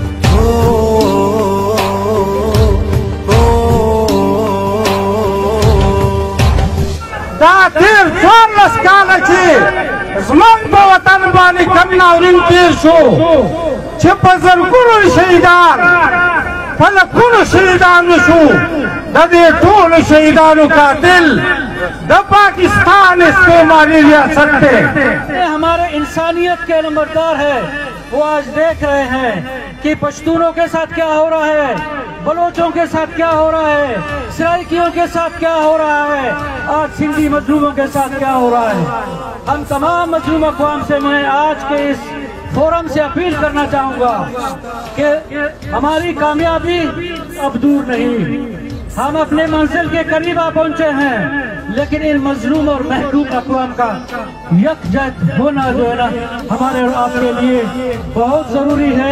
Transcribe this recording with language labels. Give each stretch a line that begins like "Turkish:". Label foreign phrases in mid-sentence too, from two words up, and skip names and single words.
Pashto: دا تېر 14 کاله چې زموږ په وطن باندې کم ناورین تېر شو چې په زرګونو شهیدان په لکونو شهیدان شو، د دې ټولو شهیدانو قاتل د پاکستان استعماری ریاست ہے.
Urdu: ہمارے انسانیت کے نمبردار ہے، وہ آج دیکھ رہے ہیں کہ پشتونوں کے ساتھ کیا ہو رہا ہے، بلوچوں کے ساتھ کیا ہو رہا ہے، سرائیکیوں کے ساتھ کیا ہو رہا ہے، آج سندھی مظلوموں کے ساتھ کیا ہو رہا ہے. ہم تمام مظلوم اقوام سے میں آج کے اس فورم سے اپیل کرنا چاہوں گا کہ ہماری کامیابی اب دور نہیں، ہم اپنے منزل کے قریب آ پہنچے ہیں، لیکن ان مظلوم اور محکوم اقوام کا یکجہت ہونا جو ہے نا ہمارے اور آپ کے لیے بہت ضروری ہے.